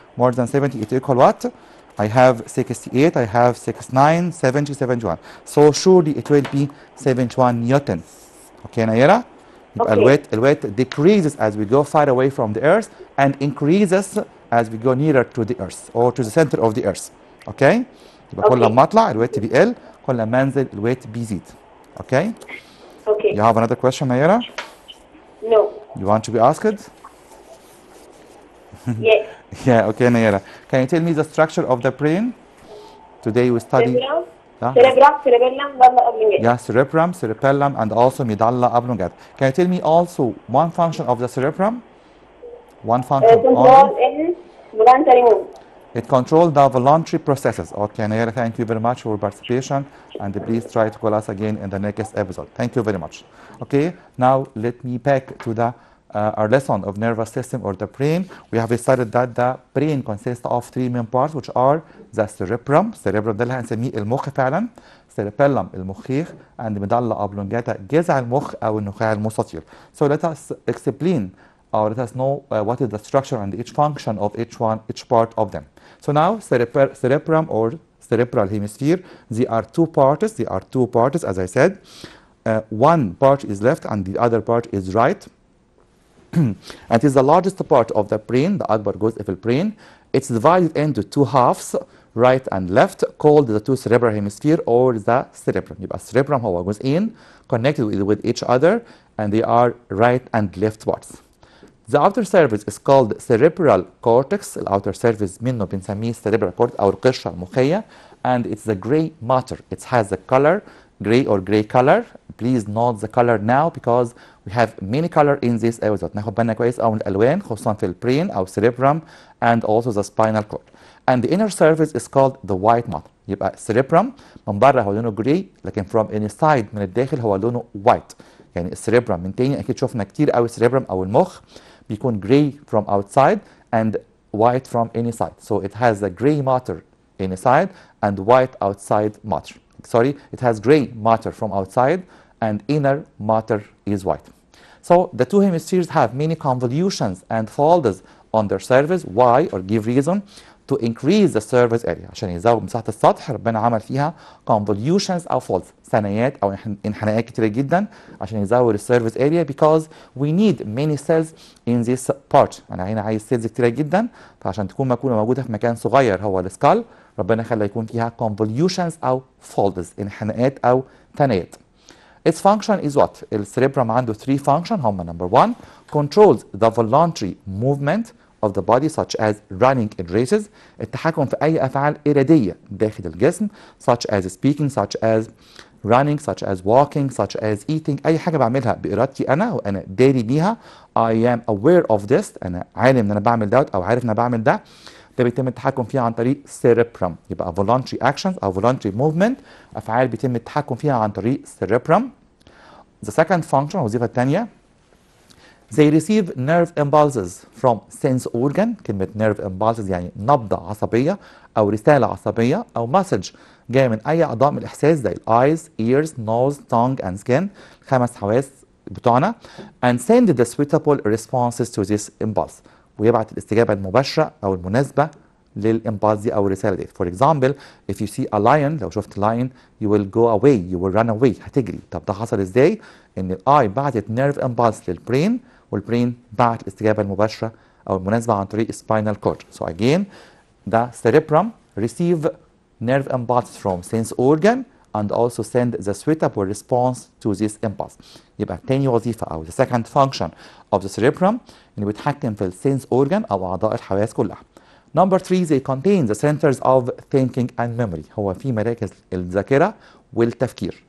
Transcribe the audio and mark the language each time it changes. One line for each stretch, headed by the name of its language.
English: More than 70, it equal what? I have 68, I have 69, 70, 71. So surely it will be 71 Newton. Okay, Naira? Okay. الويت decreases as we go far away from the earth and increases as we go nearer to the earth or to the center of the earth. Okay?
Arabic: يبقى كل ما اطلع الويت بيقل، كل ما انزل الويت بيزيد.
English: Okay? Okay. You have another question, Naira? No. You want to be asked? Yes. Yeah, okay, Naira. Can you tell me the structure of the brain? Today we study
Arabic: cerebrum, ضل قبل كده.
English: yeah, cerebrum, cerebellum, and also medulla oblongata. Can you tell me also one function of the cerebrum? One function only? Control in voluntary movement. It controls the voluntary processes. Okay, Naira, thank you very much for your participation, and please try to call us again in the next episode. Thank you very much. Okay, now let me back to the our lesson of nervous system or the brain. We have decided that the brain consists of three main parts, which are the cerebrum.
Arabic: Cerebrum ده اللي هنسميه المخ فعلا. cerebellum المخيخ, and medulla oblongata جذع المخ أو النخاع المستطيل.
English: So let us explain or let us know what is the structure and each function of each part of them. So now cerebrum or cerebral hemisphere, there are two parts. As I said. One part is left and the other part is right. And it is the largest part of the brain, the
Arabic: أكبر جزء في البرين.
English: It's divided into two halves, right and left, called the two cerebral hemisphere or the cerebrum. يبقى cerebrum
Arabic: هو جزئين
English: connected with each other and they are right and left parts. The outer surface is called cerebral cortex. الأوتر surface
Arabic: منه بنسميه
English: cerebral cortex
Arabic: أو القشرة المخية,
English: and it's the gray matter. It has the color gray or gray color. Please note the color now because we have many color in this episode.
Arabic: ناخد بالنا كويس أوي من الألوان خصوصا في البرين أو cerebrum
English: and also the spinal cord. And the inner surface is called the white matter.
Arabic: يبقى cerebrum من بره هو لونه gray لكن
English: from inside
Arabic: من الداخل هو لونه white. يعني السريبرم من تاني أكيد شفنا كتير أوي السريبرم أو المخ بيكون
English: gray from outside and white from inside. So it has a gray matter inside and white outside matter. Sorry, it has gray matter from outside and inner matter is white. So the two hemispheres have many convolutions and folds on their surface. Why? Or give reason to increase the surface area.
Arabic: عشان يزود مساحة السطح ربنا عمل فيها convolutions أو folds ثنايات أو انحناءات كتيرة جدا عشان يزود السيرفيس area
English: because we need many cells in this part.
Arabic: أنا هنا عايز سيلز كتيرة جدا فعشان تكون موجودة في مكان صغير هو السكال ربنا خلى يكون فيها convolutions أو folds انحناءات أو ثنايات.
English: Its function is what?
Arabic: السريبرم عنده 3 functions هم
English: number 1 controls the voluntary movement of the body such as running in races.
Arabic: التحكم في أي أفعال إرادية داخل الجسم
English: such as speaking, such as running, such as walking, such as eating.
Arabic: أي حاجة بعملها بإرادتي أنا وأنا داري بيها.
English: I am aware of this.
Arabic: أنا عالم إن أنا بعمل دوت أو عارف إن أنا بعمل ده. ده بيتم التحكم فيها عن طريق cerebrum. يبقى voluntary actions أو voluntary movement أفعال بيتم التحكم فيها عن طريق cerebrum.
English: The second function
Arabic: الوظيفة الثانية
English: they receive nerve impulses from sense organ.
Arabic: كلمة nerve impulses يعني نبضة عصبية أو رسالة عصبية أو message جاية من أي أعضاء من الإحساس زي eyes, ears, nose, tongue and skin.
English: 5
Arabic: حواس بتوعنا
English: and send the suitable responses to this impulse.
Arabic: ويبعت الاستجابة المباشرة أو المناسبة للإمبالس دي أو الرسالة دي.
English: For example, if you see a lion
Arabic: لو شفت
English: lion you will go away, you will run away.
Arabic: هتجري. طب ده حصل إزاي؟ إن الآي بعتت nerve impulse للبرين والبرين بعت الاستجابة المباشرة أو المناسبة عن طريق
English: spinal cord. So again, the cerebrum receive nerve impulse from sense organ and also send the suitable response to this impulse.
Arabic: يبقى تاني وظيفة أو
English: the second function of the cerebrum
Arabic: إنه بيتحكم في السنس organ أو أعضاء الحواس كلها.
English: Number 3 they contain the centers of thinking and memory.
Arabic: هو في مراكز الذاكرة والتفكير.